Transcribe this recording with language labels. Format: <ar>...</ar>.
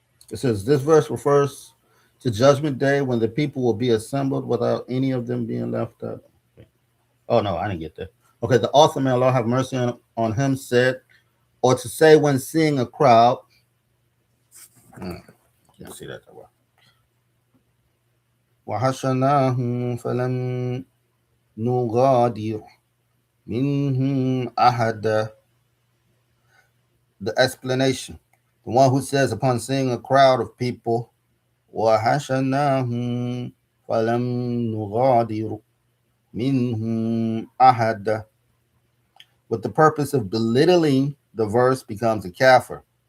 <en>It says this verse refers to Judgment Day when the people will be assembled without any of them being left out. Oh no, I didn't get that. Okay, the author, may Allah have mercy on him, said, or to say when seeing a crowd. Can't see that well.</en> <ar>وحشناهم فلم نغادر منهم أحدا.</ar> <en>The explanation, the one who says upon seeing a crowd of people,</en> <ar>وحشناهم فلم نغادر منهم أحدا,</ar> <en>with the purpose of belittling the verse, becomes a kafir.</en>